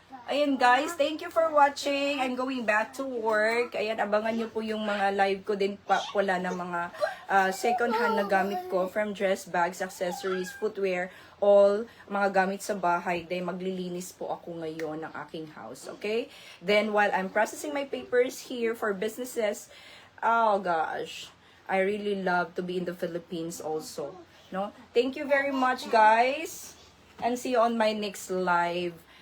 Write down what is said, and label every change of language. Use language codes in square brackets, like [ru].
[en] Ayan, guys, thank you for watching. I'm going back to work. [tl] Ayan, abangan nyo po yung mga live ko din pala ng mga second hand na gamit ko from dress bags, accessories, footwear, all mga gamit sa bahay. Then maglilinis po ako ngayon ng aking house, okay? [en] Then while I'm processing my papers here for businesses, oh gosh, I really love to be in the Philippines also, no? Thank you very much, guys, and see you on my next live.